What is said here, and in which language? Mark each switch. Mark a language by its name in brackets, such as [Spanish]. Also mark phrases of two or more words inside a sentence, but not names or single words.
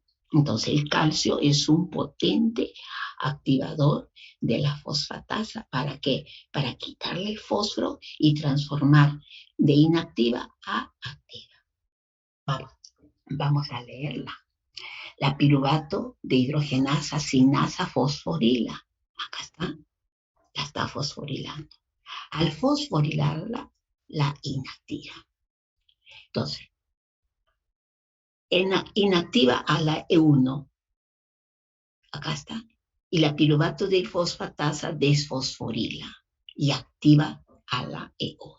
[Spanish] Entonces, el calcio es un potente activador de la fosfatasa. ¿Para qué? Para quitarle el fósforo y transformar de inactiva a activa. Vamos a leerla. La piruvato de hidrogenasa sinasa fosforila. Acá está. La está fosforilando. Al fosforilarla, la inactiva. Entonces, inactiva a la E1. Acá está. Y la piruvato de fosfatasa desfosforila y activa a la E1.